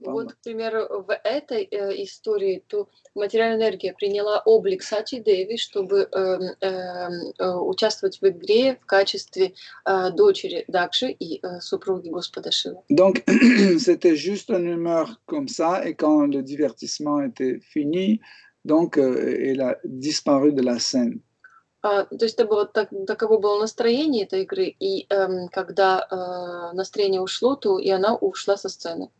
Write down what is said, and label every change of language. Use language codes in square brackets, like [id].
[ru] Вот, к примеру, в этой истории то материальная энергия приняла облик Сати Деви, чтобы участвовать в игре в качестве дочери Дакши и супруги Господа Шивы. [fr] Donc, c'était juste une humeur comme ça, et quand le divertissement était fini, donc elle a disparu de la scène. [ru] То есть это было таково было настроение этой игры, и когда настроение ушло, то и она ушла со сцены.